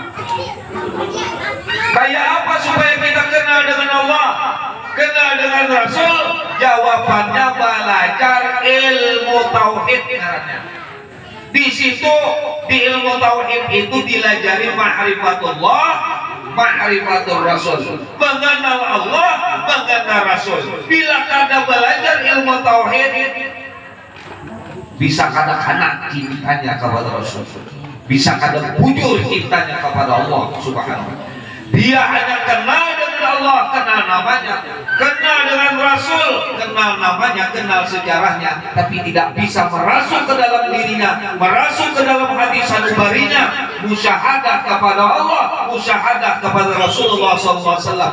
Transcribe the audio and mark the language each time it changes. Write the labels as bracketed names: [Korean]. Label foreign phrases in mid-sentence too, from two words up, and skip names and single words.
[Banjar] Kayak apa supaya kita kenal dengan Allah, kenal dengan Rasul? Jawabannya belajar ilmu tauhid caranya. Di situ di ilmu tauhid itu dilajari [Arabic] ma'rifatullah, ma'rifatul Rasul, [Banjar] mengenal Allah, mengenal Rasul. Bila kada belajar ilmu tauhid, bisa kada-kada cintanya kepada Rasul, bisa kada bujur cintanya kepada Allah [Arabic] Subhanahu wa ta'ala. [Indonesian] Dia hanya kenal dengan Allah, kenal namanya, kenal dengan Rasul, kenal namanya, kenal sejarahnya, tapi tidak bisa merasuk ke dalam dirinya, merasuk ke dalam hati sanubarinya, musyahadah kepada Allah, musyahadah kepada Rasulullah SAW.